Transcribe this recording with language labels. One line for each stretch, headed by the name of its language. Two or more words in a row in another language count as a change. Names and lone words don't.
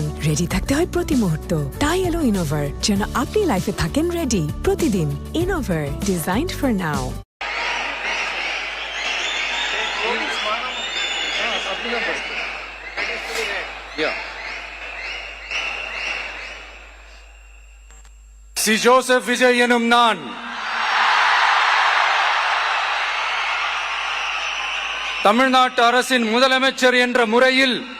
Bangla: রেডি থাকতে হয় প্রতি মুহূর্ত। তাই এলো ইনোভার, যেন আপনি লাইফে থাকেন রেডি প্রতিদিন। ইনোভার,
English: designed for now. சி.
Tamil: ஜோசப் விஜய் எனும் நான் தமிழ்நாட்டு அரசின் முதலமைச்சர் என்ற முறையில்